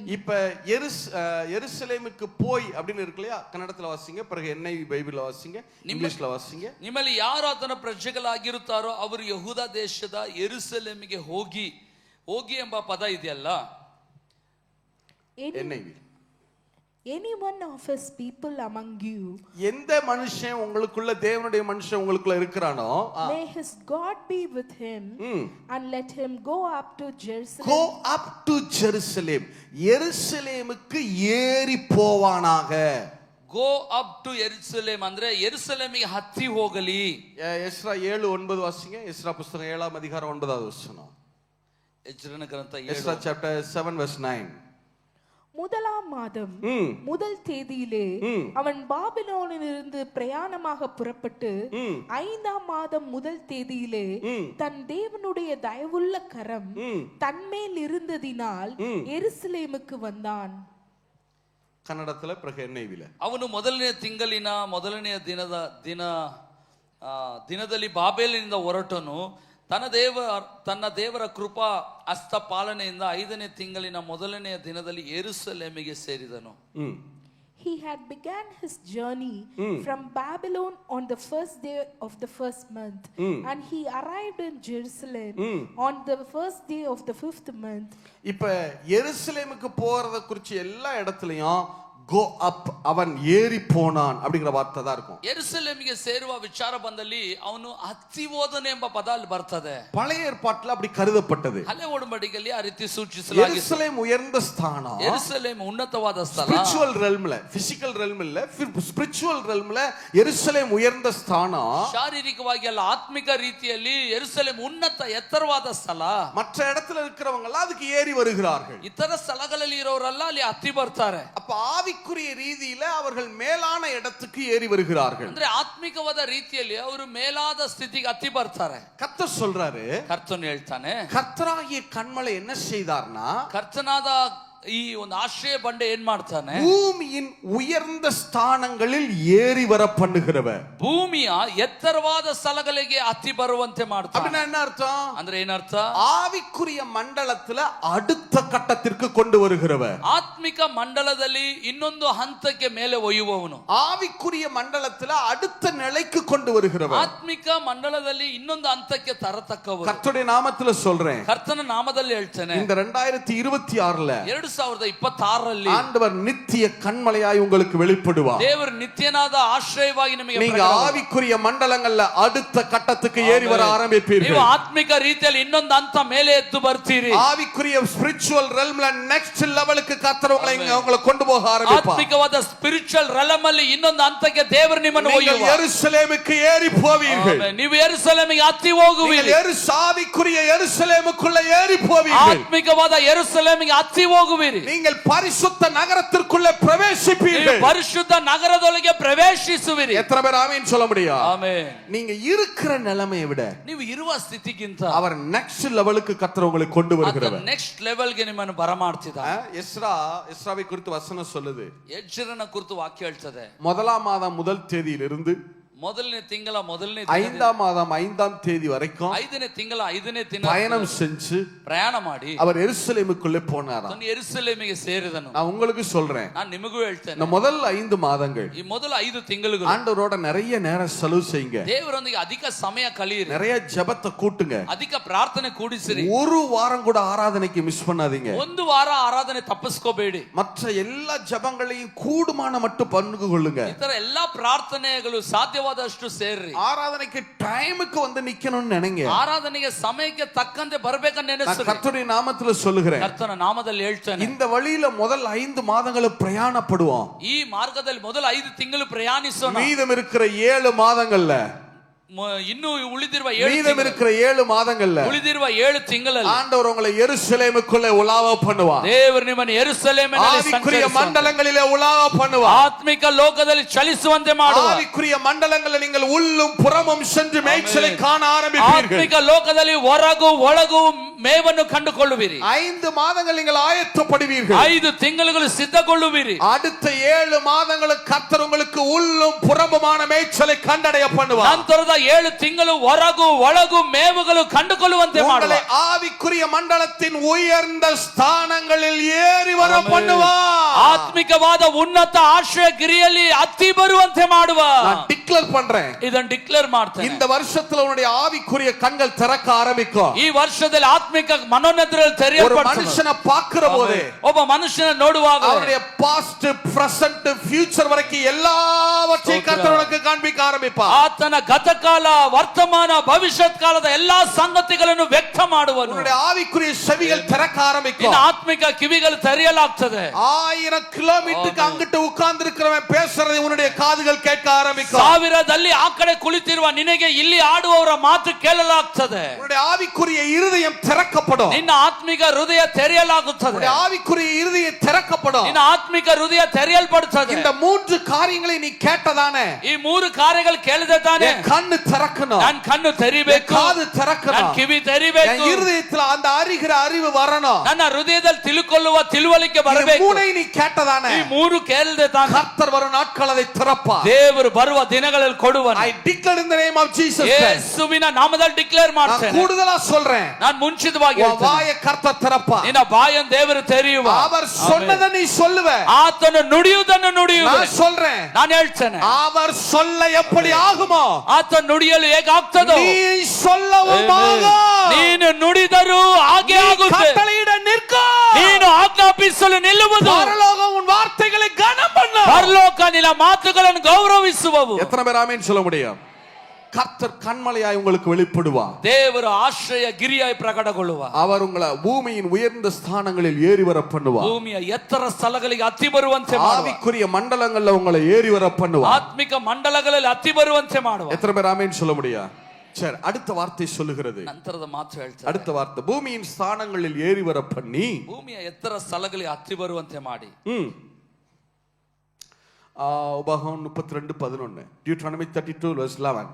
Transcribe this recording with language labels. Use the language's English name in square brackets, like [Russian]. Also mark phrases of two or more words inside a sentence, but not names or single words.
[Tamil] இப்ப எருசலேமுக்கு போய் அப்படின்னு இருக்கு இல்லையா? கன்னடத்துல வாசிங்க, பிறகு NIV பைபிள்ல வாசிங்க, இங்கிலீஷ்ல வாசிங்க. [Kannada] ನಿಮ್ಮಲ್ಲಿ ಯಾರು ಆತನ ಪ್ರಜೆಗಳಾಗಿರುತ್ತಾರೋ ಅವರು ಯಹೂದ ದೇಶದ ಯೆರೂಸಲೇಮಿಗೆ ಹೋಗಿ ಎಂಬ ಪದ ಇದೆಯಲ್ಲ, [English] any one of his people among you, [Tamil] எந்த மனுஷன் உங்களுக்குள்ள, தேவனுடைய மனுஷன் உங்களுக்குள்ள இருக்கிறானோ, [English] may his God be with him and let him go up to Jerusalem. Go up to Jerusalem. [Tamil] எருசலேமுக்கு ஏறி போவானாக. [English] go up to [Kannada] ಯೆರೂಸಲೇಮ್ ಅಂದ್ರೆ ಯೆರೂಸಲೇಮಿಗೆ ಹತ್ತಿ ಹೋಗಲಿ. [Tamil] எஸ்ரா 7:9 வாசிங்க. எஸ்ரா புத்தகம் 7ஆம் அதிகாரம் 9வது வசனம். [Kannada] ಎಜ್ರನ ಗ್ರಂಥ [Tamil] எஸ்ரா [English] chapter 7 verse 9. [Tamil] முதலாம் மாதம் முதல் தேதியிலே அவன் பாபிலோனிலிருந்து பிரயாணமாக புறப்பட்டு 5ஆம் மாதம் முதல் தேதியிலே தன் தேவனுடைய தயவுள்ள கரம் தன்மேல் இருந்ததினால் எருசலேமுக்கு வந்தான். ಕನ್ನಡத்துல பிறகு NIVல [Kannada] ಅವನು ಮೊದಲನೇ ತಿಂಗಳಿನ ಮೊದಲನೆಯ ದಿನದಲ್ಲಿ ಬಾಬೇಲಿನಿಂದ ಹೊರಟನು. ತನ್ನ ದೇವರ ಕೃಪಾ ಹಸ್ತ ಪಾಲನೆಯಿಂದ 5ನೇ ತಿಂಗಳಿನ ಮೊದಲನೆಯ ದಿನದಲ್ಲಿ ಯೆರೂಸಲೇಮಿಗೆ ಸೇರಿದನು. [English] he had began his journey from Babylon on the first day of the first month, and he arrived in Jerusalem on the first day of the fifth month. [Tamil] இப்ப எருசலேமுக்கு போறத குறிச்சு எல்லா இடத்துலயும் [English] go up, [Tamil] அவன் ஏறி போனான் அப்படிங்கிற வார்த்தை தான் இருக்கும். [Kannada] ಯೆರೂಸಲೇಮಿಗೆ ಸೇರುವ ವಿಚಾರ ಬಂದಲ್ಲಿ ಅವನು ಹತ್ತಿ ಹೋದನು ಎಂಬ ಪದ ಅಲ್ಲಿ ಬರ್ತದೆ. [Tamil] பழைய ஏற்பாட்டுல அப்படி கருதப்பட்டது. [Kannada] ಹಳೆ ಒಡಂಬಡಿಕೆಯಲ್ಲಿ ಆ ರೀತಿ ಸೂಚಿಸಲಾಗಿದೆ. [Tamil] எருசலேம் உயர்ந்த ஸ்தானம். [Kannada] ಯೆರೂಸಲೇಮ್ ಉನ್ನತವಾದ ಸ್ಥಳ. [English] spiritual realm, physical realm [Tamil] இல்ல, [English] spiritual realm [Tamil] எருசலேம் உயர்ந்த ஸ்தானம். [Kannada] ಶಾರೀರಿಕವಾಗಿ ಅಲ್ಲ, ಆತ್ಮಿಕ ರೀತಿಯಲ್ಲಿ ಯೆರೂಸಲೇಮ್ ಉನ್ನತ ಎತ್ತರವಾದ ಸ್ಥಳ. [Tamil] மற்ற இடத்துல இருக்கிறவங்க எல்லாம் அதுக்கு ஏறி வருகிறார்கள். [Kannada] ಇತರ ಸ್ಥಳಗಳಲ್ಲಿ ಇರೋರೆಲ್ಲ ಅಲ್ಲಿ ಹತ್ತಿ ಬರ್ತಾರೆ. [Tamil] அப்ப ஆவிக்குரிய ரீதியில அவர்கள் மேலான இடத்துக்கு ஏறி வருகிறார்கள். [Kannada] ಅಂದ್ರೆ ಆತ್ಮಿಕವಾದ ರೀತಿಯಲ್ಲಿ ಅವರು ಮೇಲಾದ ಸ್ಥಿತಿಗೆ ಹತ್ತಿ ಬರ್ತಾರೆ. [Tamil] கர்த்தர் சொல்றாரு, [Kannada] ಕರ್ತನು ಹೇಳ್ತಾನೆ, [Tamil] கர்த்தராகிய கன்மலை என்ன செய்தார்னா, [Kannada] ಕರ್ತನಾದ ಈ ಒಂದು ಆಶ್ರಯ ಬಂಡೆ ಏನ್ ಮಾಡ್ತಾನೆ, [Tamil] பூமியின் உயர்ந்த ஸ்தானங்களில் ஏறி வர பண்ணுகிறவர். [Kannada] ಭೂಮಿಯ ಎತ್ತರವಾದ ಸ್ಥಳಗಳಿಗೆ ಹತ್ತಿ ಬರುವಂತೆ ಮಾಡ್ತಾನೆ. [Tamil] அப்படின்னா என்ன அர்த்தம்? [Kannada] ಅಂದ್ರೆ ಏನರ್ಥ? [Tamil] ஆவிக்குரிய மண்டலத்துல அடுத்த கட்டத்திற்கு கொண்டு வருகிறவர். [Kannada] ಆತ್ಮಿಕ ಮಂಡಲದಲ್ಲಿ ಇನ್ನೊಂದು ಹಂತಕ್ಕೆ ಮೇಲೆ ಒಯ್ಯುವವನು. [Tamil] ஆவிக்குரிய மண்டலத்துல அடுத்த நிலைக்கு கொண்டு வருகிறவர். [Kannada] ಆತ್ಮಿಕ ಮಂಡಲದಲ್ಲಿ ಇನ್ನೊಂದು ಹಂತಕ್ಕೆ ತರತಕ್ಕವರು. [Tamil] கர்த்தருடைய நாமத்துல சொல்றேன், [Kannada] ಕರ್ತನ ನಾಮದಲ್ಲಿ ಹೇಳ್ತೇನೆ, [Tamil] இந்த 2026ல [Kannada] 2026ರಲ್ಲಿ [Tamil] ஆண்டவர் நித்திய கன்மலையாய் உங்களுக்கு வெளிப்படுவார். [Kannada] ದೇವರು ನಿತ್ಯನಾದ ಆಶ್ರಯವಾಗಿ ನಿಮಗೆ [Tamil] நீங்க ஆவிக்குரிய மண்டலங்கள்ல அடுத்த கட்டத்துக்கு ஏறி வர ஆரம்பிப்பீர்கள். [Kannada] ನೀವು ಆತ್ಮಿಕ ರೀತಿಯಲ್ಲಿ ಇನ್ನೊಂದು ಹಂತ ಮೇಲೆ ಎದ್ದು ಬರ್ತೀರಿ. [Tamil] ஆவிக்குரிய [English] spiritual realm next level [Tamil] கர்த்தர் உங்களை கொண்டு போக ஆரம்பிப்பார். [Kannada] ಆತ್ಮಿಕವಾದ [English] spiritual realm [Kannada] ಅಲ್ಲಿ ಇನ್ನೊಂದು ಹಂತಕ್ಕೆ ದೇವರು ನಿಮ್ಮನ್ನು ಒಯ್ಯುವ. [Tamil] நீங்கள் எருசலேமுக்கு ஏறி போவீர்கள். [Kannada] ನೀವು ಯೆರೂಸಲೇಮಿಗೆ ಹತ್ತಿ ಹೋಗುವಿರಿ. [Tamil] ஆவிக்குரிய எருசலேமுக்குள்ள ஏறி போவீர்கள். [Kannada] ಆತ್ಮಿಕವಾದ ಯೆರೂಸಲೇಮಿಗೆ ಹತ್ತಿ ಹೋಗುವಿರಿ. [Tamil] நீங்கள் பரிசுத்த நகரத்திற்குள்ள பிரவேசிப்பீர்கள். [Kannada] ಪರಿಶುದ್ಧ ನಗರದೊಳಗೆ ಪ್ರವೇಶಿಸುವಿರಿ. [Tamil] எத்தனை பேர் ஆமென் சொல்ல முடியும்? [Kannada] ಆಮೆನ್. [Tamil] நீங்க இருக்கிற நிலைமையை விட [Kannada] ನೀವು ಇರುವ ಸ್ಥಿತಿಗಿಂತ [Tamil] அவர் [English] next level [Tamil] கர்த்தர் உங்களை கொண்டு வருகிறவர். [English] next level [Kannada] ನಿಮ್ಮನ್ನು ಬರಮಾಡ್ತಿದ್ದಾನೆ. [Tamil] எஸ்ராவை குறித்து வசனம் சொல்லுது, [Kannada] ಎಜ್ರನ ಕುರಿತು ವಾಕ್ಯ ಹೇಳ್ತದೆ, [Tamil] முதலாம் மாதம் முதல் தேதியிலிருந்து [Kannada] ಮೊದಲನೇ ತಿಂಗಳ ಮೊದಲನೇ [Tamil] ஐந்தாம் மாதம் 5ஆம் தேதி வரைக்கும் [Kannada] 5ನೇ ತಿಂಗಳ 5ನೇ ದಿನ [Tamil] பயணம் செஞ்சு [Kannada] ಪ್ರಯಾಣ ಮಾಡಿ [Tamil] அவர் எருசலேமுக்குள்ளே போனாராம். [Kannada] ತನ್ನ ಯೆರೂಸಲೇಮಿಗೆ ಸೇರಿದನು. [Tamil] நான் உங்களுக்கு சொல்றேன், [Kannada] ನಾನು ನಿಮಗೂ ಹೇಳ್ತೇನೆ, [Tamil] இந்த முதல் 5 மாதங்கள் [Kannada] ಈ ಮೊದಲ 5 ತಿಂಗಳುಗಳು [Tamil] ஆண்டவரோட நிறைய நேரம் செலவு செய்யுங்க. [Kannada] ದೇವರೊಂದಿಗೆ ಅಧಿಕ ಸಮಯ ಕಳೆಯಿರಿ. [Tamil] நிறைய ஜெபத்தை கூட்டுங்க. [Kannada] ಅಧಿಕ ಪ್ರಾರ್ಥನೆ ಕೂಡಿಸಿರಿ. [Tamil] ஒரு வாரம் கூட ஆராதனைக்கு மிஸ் பண்ணாதீங்க. [Kannada] ಒಂದು ವಾರ ಆರಾಧನೆ ತಪ್ಪಿಸ್ಕೋಬೇಡಿ. [Tamil] மற்ற எல்லா ஜெபங்களையும் கூடுமான மட்டும் பங்கு கொள்ளுங்க. [Kannada] ಇತರ ಎಲ್ಲಾ ಪ್ರಾರ್ಥನೆಗಳು ಸಾಧ್ಯವಾದಷ್ಟು ಸೇರ್ರಿ. [Tamil] ஆராதனைக்கு டைமுக்கு வந்து நிக்கணும்னு நினைங்க. [Kannada] ಆರಾಧನೆಗೆ ಸಮಯಕ್ಕೆ ತಕ್ಕಂತೆ ಬರಬೇಕಂತ ನೆನೆಸಿರಿ. [Tamil] கர்த்தருடைய நாமத்துல சொல்லுகிறேன், [Kannada] ಕರ್ತನ ನಾಮದಲ್ಲಿ ಹೇಳ್ತೇನೆ, [Tamil] இந்த வழியில முதல் 5 மாதங்கள் பிரயாணப்படுவோம். [Kannada] ಈ ಮಾರ್ಗದಲ್ಲಿ ಮೊದಲ 5 ತಿಂಗಳು ಪ್ರಯಾಣಿಸೋಣ. [Tamil] மீதம் இருக்கிற 7 மாதங்கள்ல [Kannada] ಇನ್ನು ಉಳಿದಿರುವ [Tamil] 7 மாதங்கள்ல [Kannada] ಉಳಿದಿರುವ 7 ತಿಂಗಳಲ್ಲಿ [Tamil] ஆண்டவர் உங்களை எருசலேமுக்குள்ளே உலாவ பண்ணுவார். [Kannada] ದೇವರು ನಿಮ್ಮನ್ನು ಯೆರೂಸಲೇಮಿನಲ್ಲಿ [Tamil] ஆவிக்குரிய மண்டலங்களிலே உலாவ பண்ணுவார். [Kannada] ಆತ್ಮಿಕ ಲೋಕದಲ್ಲಿ ಚಲಿಸುವಂತೆ ಮಾಡುವ. [Tamil] ஆவிக்குரிய மண்டலங்களில் நீங்கள் உள்ளும் புறமும் சென்று மேய்ச்சலை காண ஆரம்பிப்பீர்கள். [Kannada] ಆತ್ಮಿಕ ಲೋಕದಲ್ಲಿ ಹೊರಗೂ ಒಳಗೂ ಮೇವನ್ನು ಕಂಡುಕೊಳ್ಳುವಿರಿ. [Tamil] 5 மாதங்கள் நீங்கள் ஆயத்தப்படுவீர்கள். [Kannada] 5 ತಿಂಗಳುಗಳು ಸಿದ್ಧಗೊಳ್ಳುವಿರಿ. [Tamil] அடுத்த 7 மாதங்களுக்கு கர்த்தர் உங்களுக்கு உள்ளும் புறமுமான மேய்ச்சலை கண்டடைய பண்ணுவார். [Kannada] ನಂತರದ 7 ತಿಂಗಳು ಹೊರಗೂ ಒಳಗೂ ಮೇವುಗಳು ಕಂಡುಕೊಳ್ಳುವಂತೆ ಮಾಡುವ. [Tamil] உங்களை ஆவிக்குரிய மண்டலத்தின் உயர்ந்த ஸ்தானங்களில் ஏறி வர பண்ணுவார். [Kannada] ಆತ್ಮಿಕವಾದ ಉನ್ನತ ಆಶ್ರಯ ಗಿರಿಯಲ್ಲಿ ಹತ್ತಿ ಬರುವಂತೆ ಮಾಡುವ. [Tamil] நான் டிக்ளேர் பண்றேன், [Kannada] ಇದನ್ನು ಡಿಕ್ಲೇರ್ ಮಾಡ್ತೇನೆ. [Tamil] இந்த வருஷத்துல உன்னுடைய ஆவிக்குரிய கண்கள் திறக்க ஆரம்பிக்கும். [Kannada] ಈ ವರ್ಷದಲ್ಲಿ ಆತ್ಮಿಕ ಮನೋನೇತ್ರಗಳು [Tamil] ஒரு [Kannada] ತೆರೆಯಲ್ಪಡುತ್ತವೆ. [Tamil] மனுஷனை பார்க்கிற போது [Kannada] ಒಬ್ಬ ಮನುಷ್ಯನ ನೋಡುವಾಗ [Tamil] அவருடைய [English] past present future [Tamil] வரைக்கும் எல்லாவற்றையும் கர்த்தர் உனக்கு காண்பிக்க ஆரம்பிப்பார். [Kannada] ಆತನ ಗತಕಾಲ ವರ್ತಮಾನ ಭವಿಷ್ಯತ್ ಕಾಲದ ಎಲ್ಲಾ ಸಂಗತಿಗಳನ್ನು ವ್ಯಕ್ತ ಮಾಡುವನು. [Tamil] உன்னுடைய ஆவிக்குரிய செவிகள் திறக்க ஆரம்பிக்கும். [Kannada] ಆತ್ಮಿಕ ಕಿವಿಗಳು ತೆರೆಯಲಾಗ್ತದೆ. [Tamil] 1000 கிலோமீட்டருக்கு அங்கிட்டு உட்கார்ந்து இருக்கிறவன் பேசுறதை உன்னுடைய காதுகள் கேட்க ஆரம்பிக்கும். [Kannada] ಸಾವಿರದಲ್ಲಿ ಆ ಕಡೆ ಕುಳಿತಿರುವ ನಿನಗೆ ಇಲ್ಲಿ ಆಡುವವರ ಮಾತು ಕೇಳಲಾಗ್ತದೆ. [Tamil] உன்னுடைய ஆவிக்குரிய இருதயம் திறக்கப்படும். [Kannada] ನಿನ್ನ ಆತ್ಮಿಕ ಹೃದಯ ತೆರೆಯಲಾಗುತ್ತದೆ. [Tamil] உன்னுடைய ஆவிக்குரிய இருதயம் திறக்கப்படும். [Kannada] ನಿನ್ನ ಆತ್ಮಿಕ ಹೃದಯ ತೆರೆಯಲ್ಪಡುತ್ತದೆ. [Tamil] இந்த 3 காரியங்களை நீ கேட்டதானே, [Kannada] ಈ 3 ಕಾರ್ಯಗಳು ಕೇಳಿದೆ ತಾನೆ. [Tamil] கண்ணு திறக்கணும், [Kannada] ನನ್ನ ಕಣ್ಣು ತೆರಿಬೇಕು, [Tamil] காது திறக்கணும், [Kannada] ನನ್ನ ಕಿವಿ ತೆರಿಬೇಕು, [Tamil] என் இருதயத்துல அந்த அறிகிற அறிவு வரணும். [Kannada] ನನ್ನ ಹೃದಯದಲ್ಲಿ ತಿಳುಕೊಳ್ಳುವ ತಿಳುವಳಿಕೆ ಬರಬೇಕು. [Tamil] மூணை நீ கேட்டதானே, [Kannada] ಈ 3 ಕೇಳಿದೆ ತಾನೆ. [Tamil] கர்த்தர் வரும் நாட்கள் அதை திறப்பார். [Kannada] ದೇವರು ಬರುವ ದಿನಗಳಲ್ಲಿ ಕೊಡುವನು. [English] I declare in the name of Jesus Christ. [Kannada] ಯೇಸುವಿನ ನಾಮದಲ್ಲಿ ಡಿಕ್ಲೇರ್ ಮಾಡ್ತೇನೆ. [Tamil] கூடுதலா சொல்றேன், [Kannada] ನಾನು ಮುಂಚೆ ಖಚಿತವಾಗಿ [Tamil] உன் வாயை கர்த்தர் திறப்பா. [Kannada] ನಿನ್ನ ಬಾಯನ್ನು ದೇವರು ತೆರೆಯುವ. [Tamil] அவர் சொன்னதை நீ சொல்லுவ. [Kannada] ಆತನು ನುಡಿಯುವುದನ್ನು ನುಡಿಯುವ. [Tamil] நான் சொல்றேன், [Kannada] ನಾನು ಹೇಳ್ತೇನೆ, [Tamil] அவர் சொல்ல எப்படி ஆகுமோ [Kannada] ಆತನು ನುಡಿಯಲು ಹೇಗಾಗ್ತದೋ [Tamil] நீ சொல்லவும் ஆகும். [Kannada] ನೀನು ನುಡಿದರೂ ಹಾಗೆ ಆಗುತ್ತೆ. [Tamil] கட்டளையிட நிற்க, [Kannada] ನೀನು ಆಜ್ಞಾಪಿಸಲು ನಿಲ್ಲುವುದು. [Tamil] பரலோகம் உன் வார்த்தைகளை கனம் பண்ணும். [Kannada] ಪರಲೋಕ ನಿನ್ನ ಮಾತುಗಳನ್ನು ಗೌರವಿಸುವವು. [Tamil] எத்தனை பேர் ஆமென் சொல்ல முடியும்? கர்த்தர் கண்மலையாய் உங்களுக்கு வெளிப்படுவார். [Kannada] ದೇವರು ಆಶ್ರಯ ಗಿರಿಯಾಗಿ ಪ್ರಕಟಗೊಳ್ಳುವ. [Tamil] அவர் உங்களை பூமியின் உயர்ந்த ஸ்தானங்களில் ஏறி வர பண்ணுவார். [Kannada] ಭೂಮಿಯ ಎತ್ತರ ಸ್ಥಳಗಳಿಗೆ ಹತ್ತಿ ಬರುವಂತೆ ಮಾಡುವ. [Tamil] ஆவிக்குரிய மண்டலங்கள்ல உங்களை ஏறி வர பண்ணுவார். [Kannada] ಆತ್ಮಿಕ ಮಂಡಲಗಳಲ್ಲಿ ಹತ್ತಿ ಬರುವಂತೆ ಮಾಡುವ. [Tamil] எத்தனை பேர் ஆமென் சொல்ல முடியும்? சரி, அடுத்த வார்த்தை சொல்லுகிறது. [Kannada] ನಂತರದ ಮಾತು ಹೇಳ್ತಾರೆ. [Tamil] அடுத்த வார்த்தை, பூமியின் ஸ்தானங்களில் ஏறி வர பண்ணி [Kannada] ಭೂಮಿಯ ಎತ್ತರ ಸ್ಥಳಗಳಿಗೆ ಹತ್ತಿ ಬರುವಂತೆ ಮಾಡಿ. [Tamil] உபாகமம் 32:11, Deuteronomy 32:11.